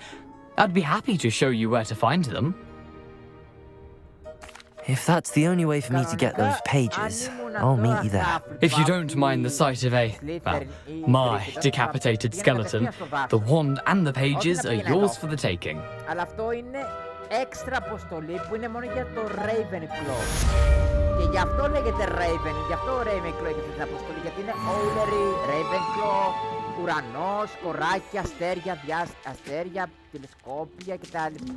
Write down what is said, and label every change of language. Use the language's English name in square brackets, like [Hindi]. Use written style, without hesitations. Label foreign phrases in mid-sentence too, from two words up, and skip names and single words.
[English] I'd be happy to show you where to find them. If that's the only way for me to get those pages, I'll meet you there. If you don't mind the sight of my decapitated skeleton, the wand and the pages are yours for the taking. [Greek] Αλλά αυτό είναι έξτρα αποστολή που είναι μόνο για το Ravenclaw. Και γι' αυτό λέγεται Raven, γι' αυτό Ravenclaw έχει την αποστολή, γιατί είναι Owlery, Ravenclaw, ουρανός, κοράκια, αστέρια, τηλεσκόπια κτλ.